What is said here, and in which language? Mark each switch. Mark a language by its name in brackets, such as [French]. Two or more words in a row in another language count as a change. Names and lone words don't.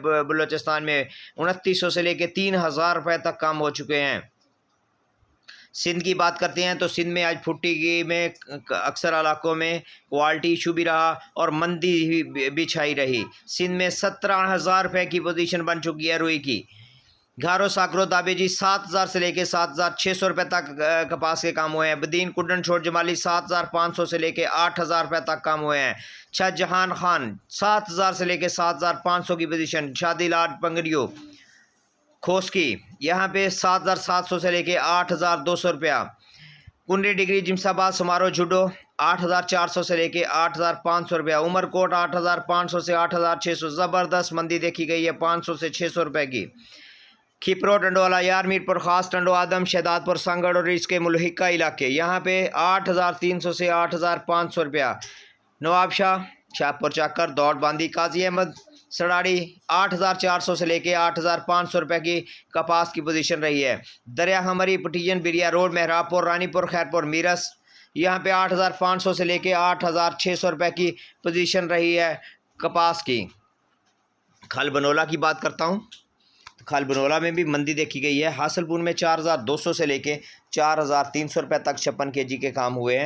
[Urdu] بلوچستان میں 2900 سے لیکے 3,000 روپے تک کام ہو چکے ہیں. سندھ کی بات کرتے ہیں تو سندھ میں آج پھٹی میں اکثر علاقوں میں [English] quality issue [Urdu] بھی رہا اور مندی بھی چھائی رہی. سندھ میں 17,000 روپے کی پوزیشن بن چکی ہے روئی کی. گھارو ساکرو دابیجی 7,000 سے لیکے 7,600 روپے تک کپاس کے کام ہوئے ہیں. بدین کڈن چھوڑ جمالی 7,500 سے لیکے 8,000 روپے تک کام ہوئے ہیں. شاہجہان خان 7,000 سے لیکے 7,500 کی پوزیشن. شادی لاٹ پنگڑیوں کھوس کی یہاں پہ 7,700 سے لیکے 8,200 روپیہ. کنڈی ڈگری جمس آباد سماروہ جڈو 8,400 سے لیکے 8,500 روپیہ. عمرکوٹ 8,500 سے 8,600. زبردست مندی دیکھی گئی ہے 500 سے 600 روپے کی. کھپرو، ٹنڈوالہ، یار، میرپور خاص، ٹنڈو آدم، شہدادپور، سنگڑ اور اس کے ملحقہ علاقے، یہاں پہ 8,300 سے 8,500 روپیہ. نوابشاہ، شاہپور چاکر، دوڑ باندی، قاضی احمد سڑاڑی 8,400 سے لیکے 8,500 روپے کی کپاس کی پوزیشن رہی ہے. दरिया हमरी, पटियन, बिरिया रोड, मेहराबपुर, रानीपुर, खैरपुर, मीरस, یہاں پہ 8,500 سے لیکے 8,600 روپے کی پوزیشن رہی ہے کپاس کی. کھل بنولہ کی بات کرتا ہوں. کھل بنولہ میں بھی مندی دیکھی گئی ہے۔ حاصلپور میں 4,200 سے لیکے 4,300 روپے تک 56 kg کے کام ہوئے ہیں.